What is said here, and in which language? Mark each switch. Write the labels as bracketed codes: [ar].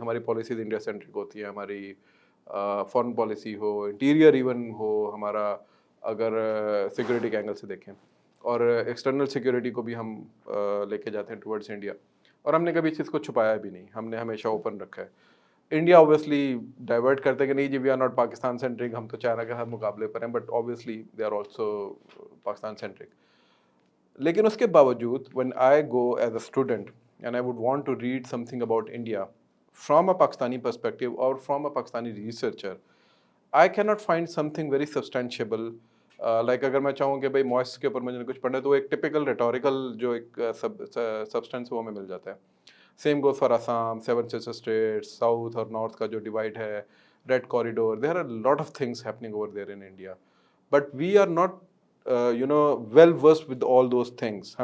[ur] ہماری policies India centric ہوتی ہیں، ہماری فارن پالیسی ہو، انٹیریئر ایون ہو ہمارا، اگر سیکورٹی کے اینگل سے دیکھیں، اور ایکسٹرنل سیکورٹی کو بھی ہم لے کے جاتے ہیں ٹورڈز انڈیا. اور ہم نے کبھی اس چیز کو چھپایا بھی نہیں، ہم نے ہمیشہ اوپن رکھا ہے. انڈیا اوبیسلی ڈائیورٹ کرتے کہ نہیں جی [en] we are not Pakistan centric, [ur] ہم تو چائنا کے ساتھ مقابلے پر ہیں, [en] But obviously they are also Pakistan centric. [ur] لیکن اس کے باوجود [en] when I go as a student and I would want to read something about India from a Pakistani perspective or from a Pakistani researcher, I cannot find something very substantiable. [ur] Like اگر میں چاہوں کہ بھائی موائس کے اوپر مجھے کچھ پڑھنا ہے تو ایک ٹپیکل ریٹوریکل جو ایک سبسٹینس وہ ہمیں مل جاتا ہے. [en] same goes for Assam, seven sister states, [ur] south اور نارتھ کا جو ڈیوائڈ ہے, [en] Red corridor, there are lot of things happening over there in India, but we are not well versed with all those things.